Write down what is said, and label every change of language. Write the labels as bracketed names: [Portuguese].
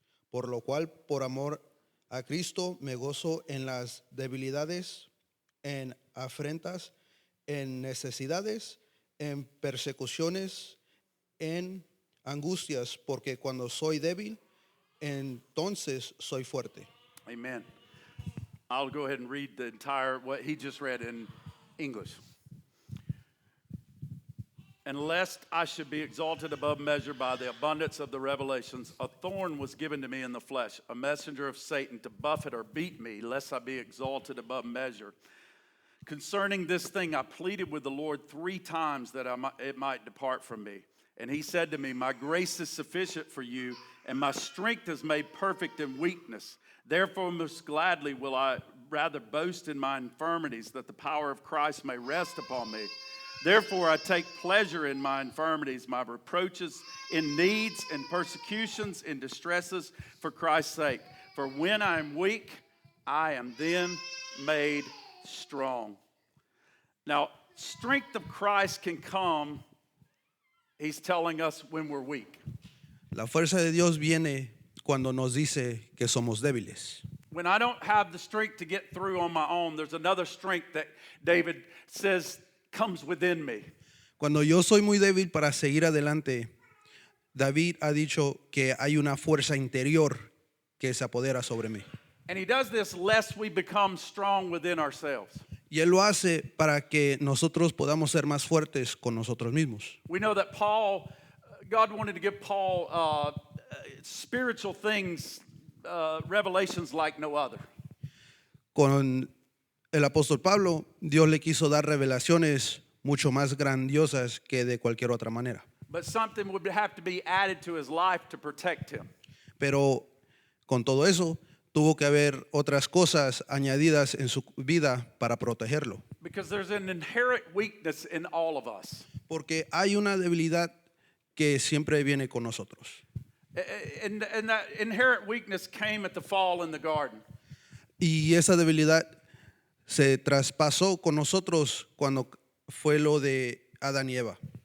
[Spanish] Por lo cual, por amor a Cristo, me gozo en las debilidades, en afrentas, en necesidades, en persecuciones, en angustias, porque cuando soy débil, entonces soy fuerte. [English] Amen. I'll go ahead and read the entire, what he just read in English. And lest I should be exalted above measure by the abundance of the revelations, a thorn was given to me in the flesh, a messenger of Satan to buffet or beat me, lest I be exalted above measure. Concerning this thing, I pleaded with the Lord 3 times that it might depart from me. And he said to me, my grace is sufficient for you, and my strength is made perfect in weakness. Therefore, most gladly will I rather boast in my infirmities, that the power of Christ may rest upon me. Therefore, I take pleasure in my infirmities, my reproaches, in needs, in persecutions, in distresses for Christ's sake. For when I am weak, I am then made strong. Now, strength of Christ can come, he's telling us, when we're weak. [Spanish] La fuerza de Dios viene cuando nos dice que somos débiles. [English] When I don't have the strength to get through on my own, there's another strength that David says comes within me. [Spanish] Cuando yo soy muy débil para seguir adelante, David ha dicho que hay una fuerza interior que se apodera sobre mí. [English] And he does this lest we become strong within ourselves. [Spanish] Y Él lo hace para que nosotros podamos ser más fuertes con nosotros mismos. [English] We know that God wanted to give Paul spiritual things, revelations like no other. [Spanish] Con el apóstol Pablo, Dios le quiso dar revelaciones mucho más grandiosas que de cualquier otra manera. [English] But something would have to be added to his life to protect him. [Spanish] Pero con todo eso, tuvo que haber otras cosas añadidas en su vida para protegerlo. [English] Because there's an inherent weakness in all of us. [Spanish] Porque hay una debilidad que siempre viene con nosotros. [English] And that inherent weakness came at the fall in the garden. [Spanish] Y esa debilidad se traspasó con nosotros cuando fue lo de Adán y Eva.